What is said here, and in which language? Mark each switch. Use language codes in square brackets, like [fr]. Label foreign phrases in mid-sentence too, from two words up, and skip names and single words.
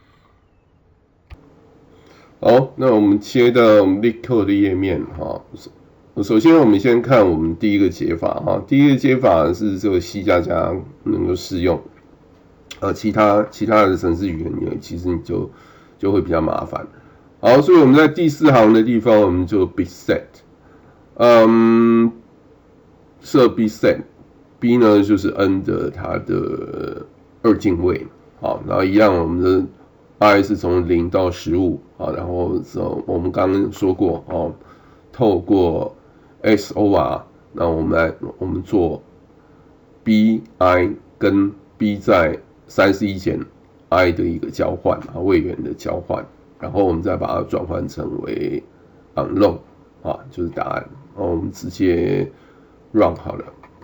[zh] 好，那我們切到我們 LeetCode 的頁面首先我們先看我們第一個解法第一個解法是這個 C++ 能夠適用，其他的程式語言其實你就會比較麻煩。好，所以我們在第4行的地方我們就 [en] bit set， [zh] 設 [en] bit set。 [zh] B 呢就是 n 的它的 2進位，好，然後一樣我們的 I 是從0到15，然後我們剛剛說過透過 XOR， 那我們做 BI 跟 B 在31減 I 的一個交換位元的交換，然後我們再把它轉換成為 unlong 就是答案，然後我們直接 run 好了。